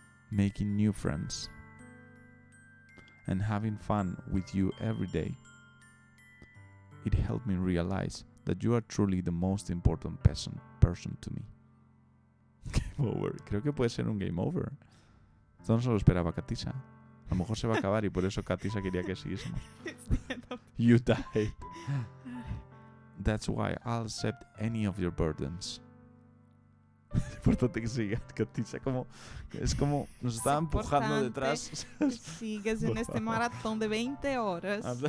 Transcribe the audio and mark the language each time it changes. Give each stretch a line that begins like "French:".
English: Making new friends and having fun with you every day. It helped me realize that you are truly the most important person to me. Game over.
Spanish: Creo que puede ser un game over. Esto no se lo esperaba Katisa. A lo mejor se va a acabar y por eso Katisa quería que siguiésemos.
English: It's the end of You died. That's why I'll accept any of your burdens.
Spanish: Es importante que siga Katisa. Es como nos estaba empujando importante detrás. que sigues en este maratón de 20 horas.